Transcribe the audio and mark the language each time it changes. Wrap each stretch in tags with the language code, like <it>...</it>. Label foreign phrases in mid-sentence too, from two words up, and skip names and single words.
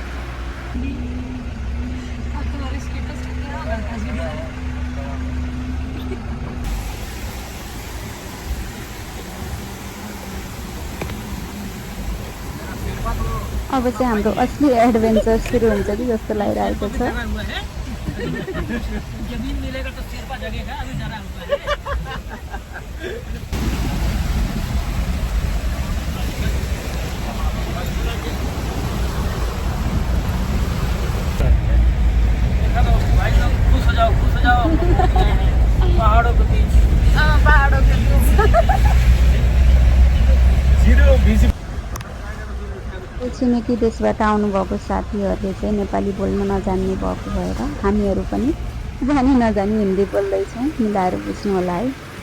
<ne>अब चाहिँ हाम्रो असली एडभेन्चर सुरु हुन्छ कि जस्तो लागिरहेको छ।</ne> <hi>जमीन मिलेगा तो शेरपा जगेगा अभी जरा भाई लोग खुश हो जाओ पहाड़ों के बीच</hi> <ne>छिमेकी देशबाट आउनुभएको साथीहरूले चाहिँ नेपाली बोल्न नजान्ने भएको भएर हामीहरू पनि जानी नजानी हिन्दी बोल्दैछौँ, मिलाएर बुझ्नु होला है।</ne>